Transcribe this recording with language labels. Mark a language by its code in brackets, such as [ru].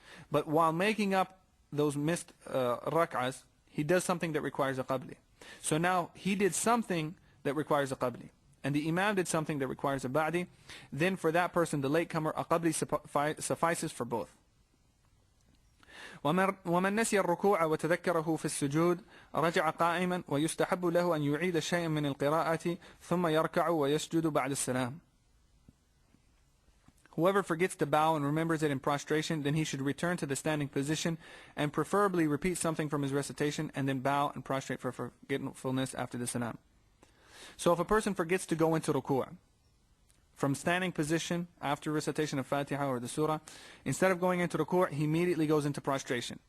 [en] But while making up those missed rak'ahs, he does something that requires a qabli. So now he did something that requires a qabli, and the imam did something that requires a ba'di. Then for that person, the latecomer, a qabli suffices for both. [ar] ومن نسي الركوع وتذكره في السجود رجع قائما ويستحب له أن يعيد شيئا من القراءة ثم يركع ويسجد بعد السلام. [en] Whoever forgets to bow and remembers it in prostration, then he should return to the standing position and preferably repeat something from his recitation and then bow and prostrate for forgetfulness after the salam. So if a person forgets to go into ruku' from standing position after recitation of Fatiha or the surah, instead of going into ruku', he immediately goes into prostration.